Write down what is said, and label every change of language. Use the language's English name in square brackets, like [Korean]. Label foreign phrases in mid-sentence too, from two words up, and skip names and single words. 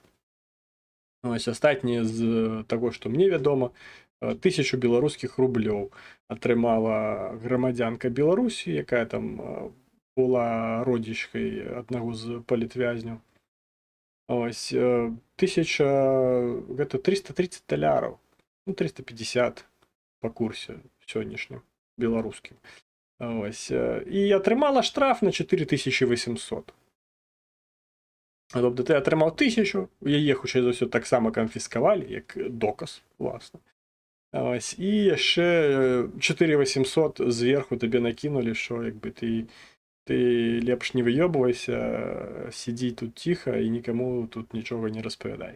[Belarusian] Ось, астатняе з таго, што мне вядома, 1000 беларускіх рублёў атрымала грамадзянка Беларусі, якая там была родзічкай аднаго з палітвязняў. Ось, 1000, гэта 330 даляраў, ну, 350 па курсе сённяшнім беларускім. Ось, і атрымала штраф на 4800. [Ukrainian] Тобто ти [Belarusian] атрымаў 1000, яе, хутчэй за ўсё, таксама канфіскавалі, як доказ, уласна. Ось, і яшчэ 4800 зверху табе накінулі, што як бы ты лепш не выёбвайся, сидзі тут ціха і нікаму тут нічога не распавядай.